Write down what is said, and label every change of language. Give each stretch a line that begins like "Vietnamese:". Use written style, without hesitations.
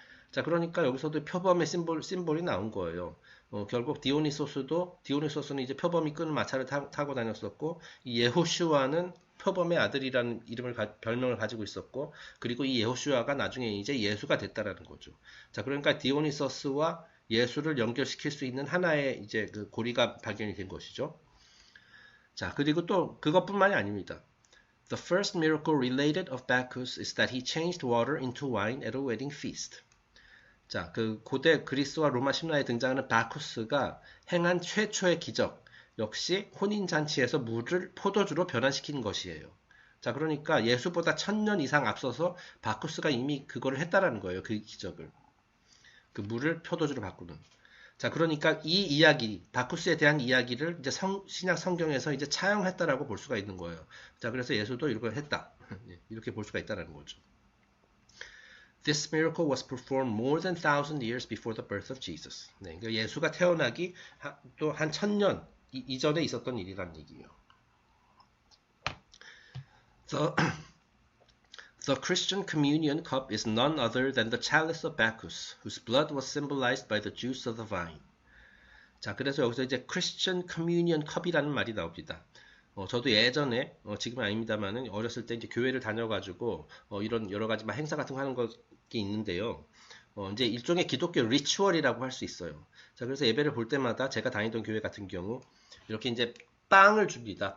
Korean: 자, 그러니까 여기서도 표범의 심볼이 나온 거예요. 결국 디오니소스는 이제 표범이 끄는 마차를 타고 다녔었고, 이 예호슈아는 표범의 아들이라는 별명을 가지고 있었고, 그리고 이 예호슈아가 나중에 이제 예수가 됐다라는 거죠. 자, 그러니까 디오니소스와 예수를 연결시킬 수 있는 하나의 이제 그 고리가 발견이 된 것이죠. 자, 그리고 또 그것뿐만이 아닙니다.
English: The first miracle related of Bacchus is that he changed water into wine at a wedding feast.
Korean: 자, 그 고대 그리스와 로마 신화에 등장하는 바쿠스가 행한 최초의 기적 역시 혼인잔치에서 물을 포도주로 변환시킨 것이에요. 자, 그러니까 예수보다 1000년 이상 앞서서 바쿠스가 이미 그거를 했다라는 거예요. 그 기적을. 그 물을 포도주로 바꾸는. 자, 그러니까 이 이야기, 바쿠스에 대한 이야기를 이제 신약 성경에서 이제 차용했다라고 볼 수가 있는 거예요. 자, 그래서 예수도 이걸 했다. 이렇게 볼 수가 있다라는 거죠.
English: This miracle was performed more than 1,000 years before the birth of Jesus.
Korean: 네, 그러니까 예수가 태어나기 또 한 1000년 이전에 있었던 일이란 얘기예요.
English: The Christian communion cup is none other than the chalice of Bacchus, whose blood was symbolized by the juice of the vine.
Korean: 자, 그래서 여기서 이제
English: Christian communion cup
Korean: 이라는 말이 나옵니다. 저도 예전에 지금은 아닙니다만은 어렸을 때 이제 교회를 다녀가지고 이런 여러 가지 행사 같은 거 하는 것이 있는데요. 이제 일종의 기독교 리추얼이라고 할 수 있어요. 자, 그래서 예배를 볼 때마다 제가 다니던 교회 같은 경우 이렇게 이제 빵을 줍니다.